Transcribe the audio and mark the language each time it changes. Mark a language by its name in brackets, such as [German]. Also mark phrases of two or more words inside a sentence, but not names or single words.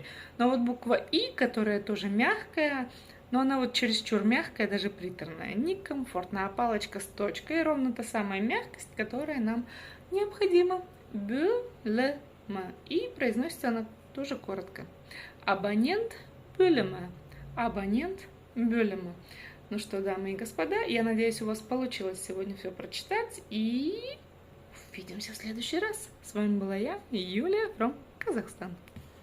[Russian] Но вот буква И, которая тоже мягкая, но она вот чересчур мягкая, даже приторная, некомфортно. А палочка с точкой ровно та самая мягкость, которая нам необходима. [Kazakh] Бөлімі. [Russian] И произносится она тоже коротко. [Kazakh] Абонент бөлімі. Абонент бөлімі. [Russian] Ну что, дамы и господа, я надеюсь, у вас получилось сегодня все прочитать, и увидимся в следующий раз. С вами была я, Юлия from Казахстан.